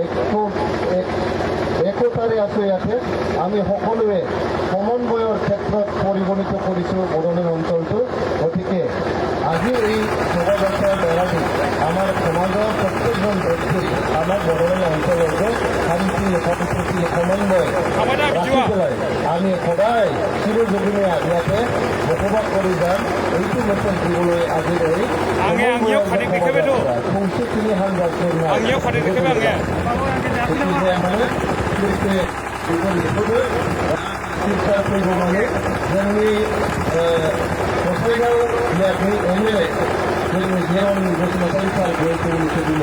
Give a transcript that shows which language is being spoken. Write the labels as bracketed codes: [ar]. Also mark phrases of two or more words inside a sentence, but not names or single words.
[as] একতাৰে আছোঁ ইয়াতে আমি সকলোৱে সমন্বয়ৰ ক্ষেত্ৰত পৰিগণিত কৰিছোঁ বড়োলেণ্ড অঞ্চলটো গতিকে আজি এই শোভাযাত্ৰাৰ দ্বাৰাই আমাৰ সমাজৰ প্ৰত্যেকজন ব্যক্তি আমাৰ বড়োলেণ্ড অঞ্চলতে শান্তি সম্প্ৰীতি সমন্বয় ৰাখি পেলাই আমি সদায় চিৰজীৱনে ইয়াতে বসবাস কৰি যাম এইটো মেছেজ দিবলৈ আজি এই খংচিখিনিহান চিন্তা কৰিব লাগে [brx] जोंनि गसाइगाव याखै एमएलए जोंनि जियान बसुमतारी सार बेखौनो सोलिनो